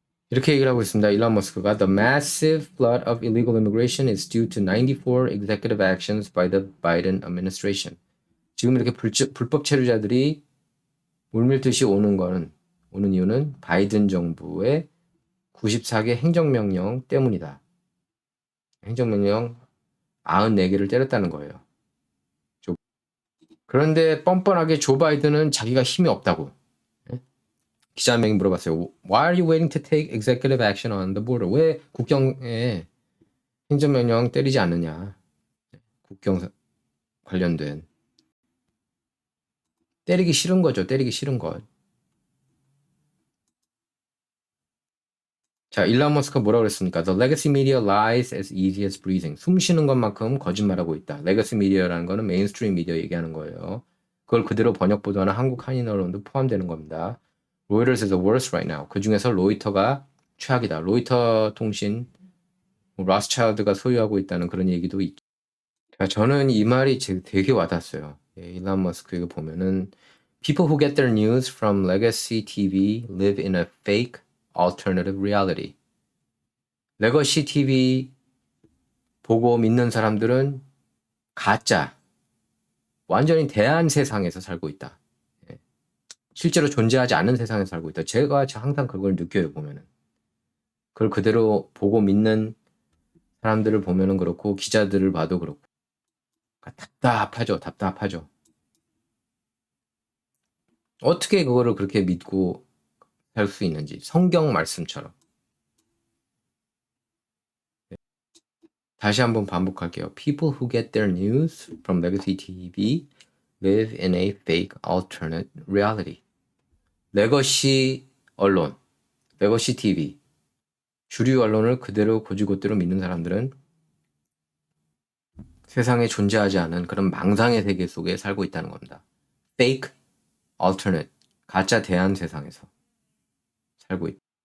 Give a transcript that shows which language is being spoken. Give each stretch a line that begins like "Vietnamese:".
Korean: 이렇게 얘기를 하고 있습니다.
English: 일론 머스크가 The massive flood of illegal immigration is due to 94 executive actions by the Biden administration.
Korean: 지금 이렇게 불법 체류자들이 물밀듯이 오는 이유는 바이든 정부의 94개 행정명령 때문이다. 행정명령 94개를 때렸다는 거예요. 그런데 뻔뻔하게 조 바이든은 자기가 힘이 없다고. 기자 한 명이 물어봤어요.
English: Why are you waiting to take executive action on the border?
Korean: 왜 국경에 행정명령 때리지 않느냐. 국경 관련된. 때리기 싫은 거죠. 때리기 싫은 것. 자, 일론 머스크가 뭐라고 그랬습니까?
English: The legacy media lies as easy as breathing.
Korean: 숨 쉬는 것만큼 거짓말하고 있다. 레거시 미디어라는 거는 메인스트림 미디어 얘기하는 거예요. 그걸 그대로 번역 보도하는 한국 한인 언론도 포함되는 겁니다.
English: Reuters is the worst right now.
Korean: 그 중에서 로이터가 최악이다. 로이터 통신 로스차일드가 소유하고 있다는 그런 얘기도 있죠. 자, 저는 이 말이 되게 와닿았어요. 일론 머스크 보면은
English: People who get their news from legacy TV live in a fake alternative reality.
Korean: 레거시 TV 보고 믿는 사람들은 가짜, 완전히 대한 세상에서 살고 있다. 실제로 존재하지 않는 세상에서 살고 있다. 제가 항상 그걸 느껴요, 보면은. 그걸 그대로 보고 믿는 사람들을 보면은 그렇고, 기자들을 봐도 그렇고. 답답하죠. 어떻게 그거를 그렇게 믿고 살 수 있는지. 성경 말씀처럼. 다시 한번 반복할게요.
English: People who get their news from legacy TV live in a fake alternate reality.
Korean: 레거시 언론, 레거시 TV, 주류 언론을 그대로 곧이곧대로 믿는 사람들은 세상에 존재하지 않은 그런 망상의 세계 속에 살고 있다는 겁니다.
English: fake alternate,
Korean: 가짜 대안 세상에서 살고 있다.